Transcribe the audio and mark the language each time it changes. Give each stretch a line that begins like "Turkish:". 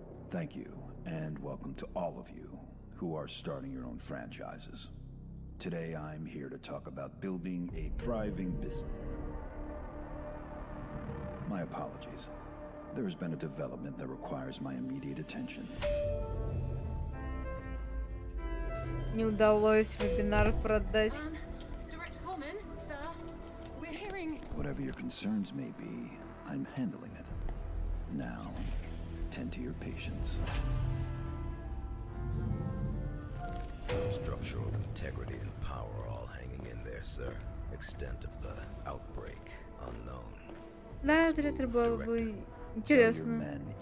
English: Thank you, and welcome to all of you who are starting your own franchises. Today I'm here to talk about building a thriving business. My apologies. There has been a development that requires my immediate attention.
Russian: Не удалось вебинар продать.
English: Director Coleman, sir, we're hearing... Whatever your concerns may be, I'm handling it. Now, tend to your patients. Structural integrity and power all hanging in there, sir. Extent of the outbreak unknown.
Russian: Да, это было бы интересно.